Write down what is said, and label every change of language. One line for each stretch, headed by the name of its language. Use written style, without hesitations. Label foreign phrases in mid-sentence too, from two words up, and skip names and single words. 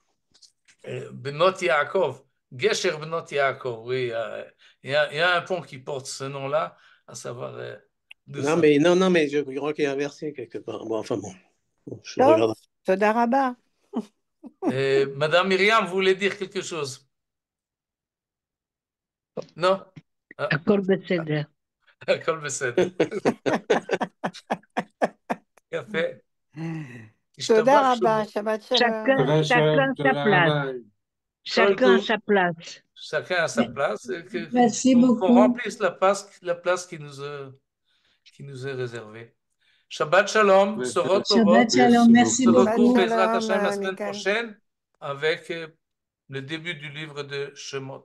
French: Benot Yaakov, Gesher Benot Yaakov, oui, il y a un pont qui porte ce nom-là, à savoir de Non, ça. mais je crois qu'il y a un verset quelque part. Bon, enfin bon, je Top, regarde.
Hebrew: תודה רבה.
French: Madame Myriam voulait dire quelque chose. Non? Ah,
Hebrew: הכל בסדר. הכל בסדר. יפה. Toda השתבח Rabba, שמו. שבת שלום.
French: Chacun sa place. Chacun sa place. Chacun à sa place. Merci Qu'on beaucoup. remplisse la place qui nous est réservée.
Hebrew: שבת שלום. Se שבת שלום,
French: merci se retrouve beaucoup.
Hebrew: Bezrat Shalom,
French: Hashem la semaine Michael. prochaine avec le début du livre de Shemot.